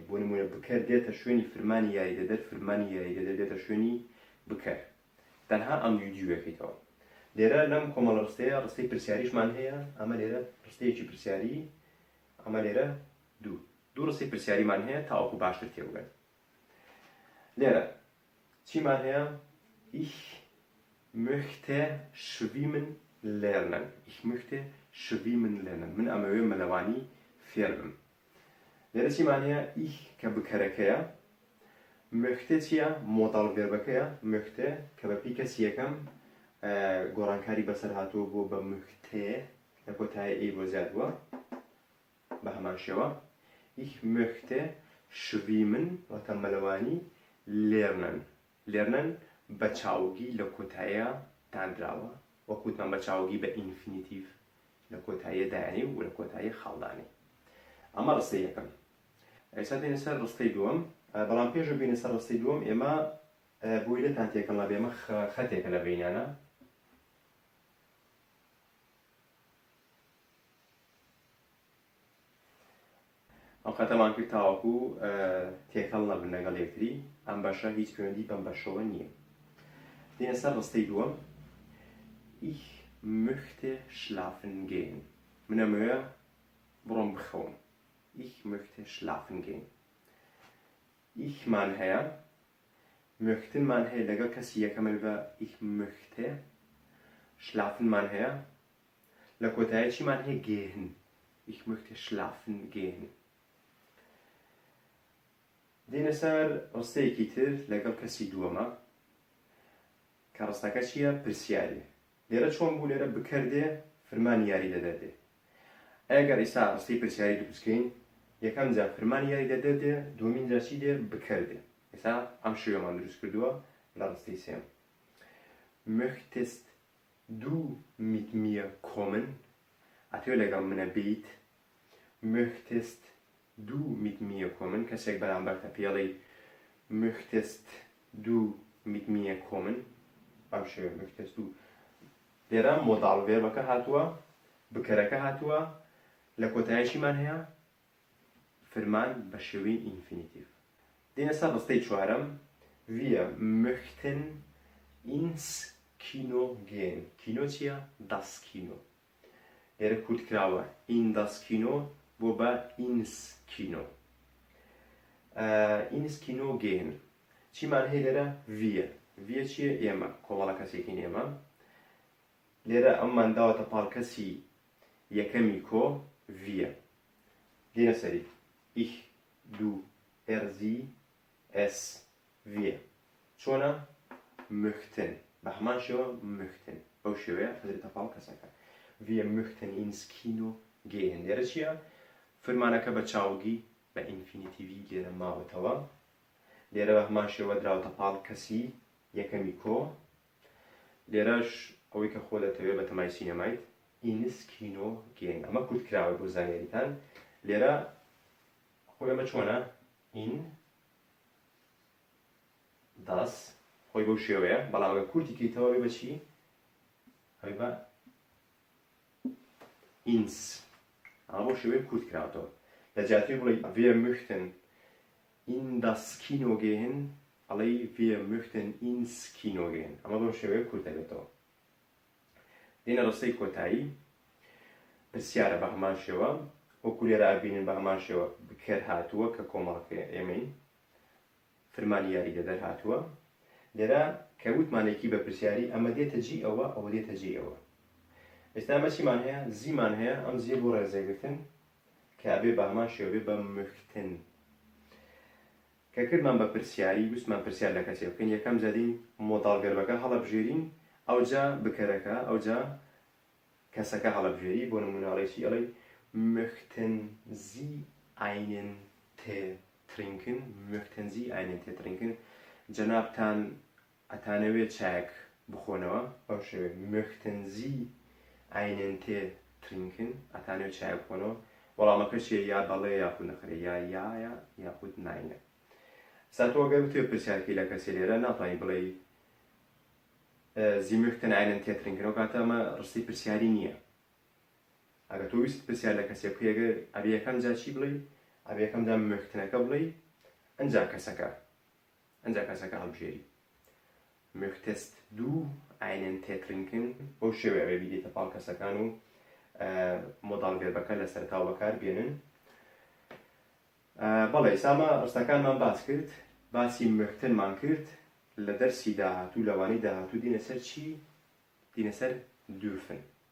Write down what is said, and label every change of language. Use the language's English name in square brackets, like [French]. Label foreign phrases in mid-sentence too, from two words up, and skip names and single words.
[Central Kurdish] بۆ نمونە بکەر دێتە شوێنی فرمانی یاریدەدەر، فرمانی یاریدەدەر دێتە شوێنی بکەر. تەنها ئەم دووەکەیتەوە. لێرە لەم کۆمەڵە ڕستەیە ڕستەی پرسیاریشمان هەیە. ئەمە لێرە ڕستەیەکی پرسیاری، ئەمە لێرە دوو ڕستەی پرسیاریمان هەیە تاوەکو باشتر تێبگەن. لێرە چیمان هەیە؟ [German] ich möchte schwimmen lernen. ich möchte schwimmen lernen. [Central Kurdish] من ئەمەوێ مەلەوانی فێر بم. لێرە چیمان هەیە؟ ich کە بکەرەکەیە. möchte چییە؟ مۆداڵ ڤێربەکەیە. möchte کە بەپێی کەسی یەکەم گۆڕانکاری بەسەر هاتووە بۆ بە möchte لە کۆتایی ئەی بۆ زیاد بووە بە هەمان شێوە. [German] ich möchte schwimmen [Central Kurdish] واتە مەلەوانی [German] lernen. [Central Kurdish] lernen بە چاوگی لە کۆتاییە دانراوە، وەکوتمان بە چاوگی بە ئینفینیتیڤ لە کۆتاییە دایانی و لە کۆتایی خاڵدانی. ئەمە ڕستەی یەکەم. ئێستا دێنە سەر ڕستەی دووەم. بەڵام پێش بینە سەر ڕستەی دووەم ئێمە بۆی لێتان تێکەڵا بێمە خەتێکە لە بینانە ئەم خەتەمان کرد تاوەکو تێکەڵ نەبن لەگەڵ یەکتری ئەم بەشە هیچ پەیوەندی بەم بەشەوە نییە. دێنە سەر ڕستەی دووەم. [German] Ich möchte schlafen gehen. [Central Kurdish] منە موێ بڕۆم بخەوم. [German] Ich möchte schlafen gehen. [Central Kurdish] Ich مان هەیە، möchten مان هەیە لەگەڵ کەسی یەکەمە بە [German] ich möchte. [Central Kurdish] schlafen مان هەیە، لە کۆتایی چی مان هەیە gehen. [German] Ich möchte schlafen gehen. [Central Kurdish] دێنە سەر ڕستەیەکی تر لەگەڵ کەسی دووەمە کە ڕستەکە چییە؟ پرسیارێ. لێرە چۆن بوو؟ لێرە بکردێ فرمانی یاری دەدەدێ. ئەگەر ئێستا ڕستەی پرسیاری دروستکەین، یەکەم جا فرمانی یاری دەدەدێ، دووەمین جا چی دێ؟ بکردێ. ئێستا ئەم شێوەمان دروست کردووە لە ڕستەی سێم. [German] Möchtest du mit mir kommen؟ [Central Kurdish] ئەتوێ لەگەڵ منە بیت. [German] Möchtest du mit mir kommen؟ [Central Kurdish] کەسێک بەرامبەرتە پێڵێ [German] Möchtest du mit mir kommen؟ [Central Kurdish] ئەم شێوە [German] Möchtest du. [Central Kurdish] لێرە مۆداڵ ڤێربەکە هاتووە، بکەرەکە هاتووە، لە کۆتاییشیمان هەیە فرمان بە شێوەی ئینفینیتیڤ. دێنە سەر ڕستەی چوارەم. [German] Wir möchten ins Kino gehen. [Central Kurdish] کینۆ چییە؟ [German] Das Kino. [Central Kurdish] لێرە کورت کراوە [German] in das Kino [Central Kurdish] بۆ بە [German] ins Kino. ins Kino gehen. [Central Kurdish] چیمان هەیە لێرە؟ wir. wir چییە؟ ئێمە، کۆمەڵە کەسێکین ئێمە. لێرە ئەممان داوەتە پاڵ کەسی یەکەمی کۆ wir. [German] دێنە سەری ich، du، er، sie، es، wir. [Central Kurdish] چۆنە؟ möchten. بە هەمان شێوە möchten. بەو شێوەیە حەزرێتە پاڵ کەسەکە. [German] Wir möchten ins Kino gehen. [Central Kurdish] لێرە چییە؟ فرمانەکە بە چاوگی بە ئینفینیتیڤی لێرە ماوەتەوە. لێرە بە هەمان شێوە دراوەتە پاڵ کەسی یەکەمی کۆ. لێرەش ئەوەی کە خۆ دەتەوێت بە تەمای سینەمایت [German] ins Kino gehen. [Central Kurdish] ئەمە کورت کراوە بۆ زانیاریتان. لێرە خۆی ئەمە چۆنە؟ [German] in das [Central Kurdish] خۆی بەو شێوەیە، بەڵام ئەگە کورتی کەیتەوە بێ بە چی؟ هەوی بە ins. ئەمە بەو شێوەیە کورت کراوەتەوە. لە جاتوی بڵێ [German] wir möchten in das Kino gehen، ئەڵێ wir möchten ins Kino gehen. [Central Kurdish] ئەمە بەو شێوەیە کورت دەبێتەوە. دێنە ڕستەی کۆتایی. پرسیارە بە هەمان شێوە، وەکو لێرە ئەبینن بە هەمان شێوە بکەر هاتووە کە کۆمەڵەکە ئێمەین، فرمانی یاری دەدەر هاتووە. لێرە کە وتمانێکی بە پرسیاری ئەمە دێتە جی ئەوە، ئەوە دێتە جی ئەوە. ئێستا ئەمە چیمان هەیە؟ زیمان هەیە، ئەم زیە بۆ ڕێزێگرتن کە ئەبێ بە هەمان شێوە بێ بە möchten. کە کردمان بە پرسیاری، وستمان پرسیار لە کەسێک بکەین، یەکەم جادین مۆداڵ ڤێربەکە هەڵەبژێرین، ئەوجا بکەرەکە، ئەوجا کەسەکە هەڵەبژێری. بۆ نمونە ئەڵێ ئەڵێ [German] möchten Sie einen Tee trinken؟ möchten Sie einen Tee trinken؟ [Central Kurdish] جەنابتان ئەتانەوێت چایەک بخۆنەوە؟ بەو شێوەیە [German] möchten Sie einen Tee trinken؟ [Central Kurdish] ئەتانەوێت چایەک بخۆنەوە. وەڵامەکە چیە؟ یا بەڵێ یاخود نەخرێ، یا یایە یاخود ناینە. سا تۆ ئەگەر بتوێ پرسیارکەی لە کەسێ لێرە ناتوانانی بڵێ [German] Sie möchten einen Tee trinken، [Central Kurdish] ئەو کاتە ئەمە ڕستی پرسیاری نییە. ئەگەر تۆ ویست پرسیار لە کەسێک بکەی، ئەگەر ئەبێ یەکەم جا چی بڵێ؟ ئەبێ یەکەم جا möchtenەکە بڵێ، ئەنجا کەسەکە هەڵبژێری. [German] Möchtest du einen Tee trinken؟ [Central Kurdish] بەو شێوەیە ئەبێ بیدێتە پاڵ کەسەکان و مۆداڵ ڤێربەکە لە سەرتاو بەکار بێنن. بەڵێ ئێستا ڕستەکانمان باس کرد، باسی möchtenمان کرد. لە دەرسی داهاتوو لەوانەی داهاتوو دینە سەر چی؟ دینە سەر dürfen.